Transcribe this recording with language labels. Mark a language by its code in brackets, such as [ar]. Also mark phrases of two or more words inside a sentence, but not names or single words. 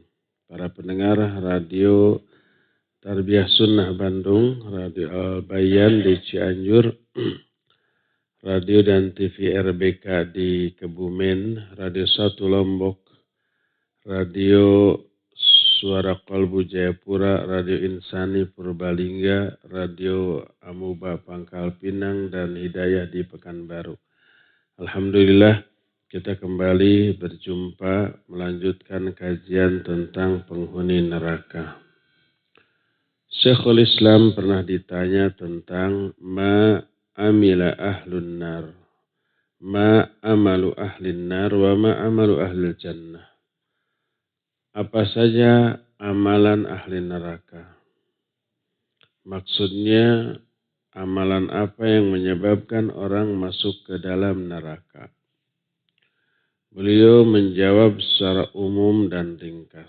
[id] Para pendengar radio Tarbiyah Sunnah Bandung, Radio Al-Bayan di Cianjur, radio dan TV RBK di Kebumen, Radio 1 Lombok, Radio Suara Kalbu Jayapura, Radio Insani Purbalingga, Radio Amuba Pangkal Pinang, dan Hidayah di Pekanbaru. Alhamdulillah kita kembali berjumpa melanjutkan kajian tentang penghuni neraka. Syekhul Islam pernah ditanya tentang [ar] ما عمل أهل النار ما عمل أهل النار وما عمل أهل الجنة. [id] Apa saja amalan ahli neraka? Maksudnya amalan apa yang menyebabkan orang masuk ke dalam neraka? Beliau menjawab secara umum dan ringkas.